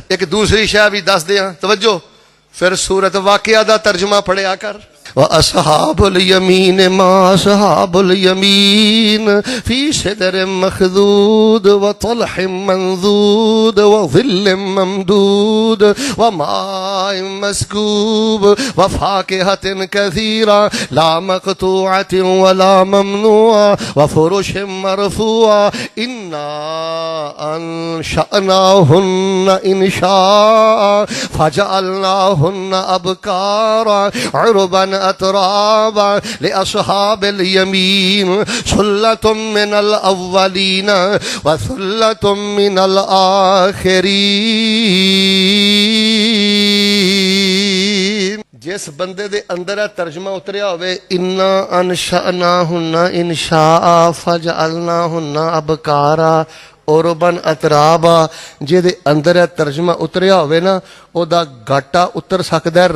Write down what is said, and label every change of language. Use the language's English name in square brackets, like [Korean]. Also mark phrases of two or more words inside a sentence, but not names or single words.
[Punjabi] ایک دوسری شے بھی دس دیاں، توجہ، فیر سورت واقعہ دا ترجمہ پڑھیا کر. [Arabic] وأصحاب اليمين ما أصحاب اليمين في سدر مخضود وطلح منضود وظل ممدود وماء مسكوب وفاكهة كثيرة لا مقطوعة ولا ممنوعة وفرش مرفوعة إنا أنشأناهن إنشاء فجعلناهن أبكارا عربا أترابا لأصحاب اليمين ثلة من الأولين وثلة من الآخرين. [Punjabi] جس بندے دے اندر ترجمہ اتریا ہووے [Arabic] إنا أنشأناهن إنشاء فجعلناهن أبكارا عربا أترابا, [Punjabi] جہدے اندر ترجمہ اتریا ہووے نہ اوہدا گھاٹا اتر سکدا ہے.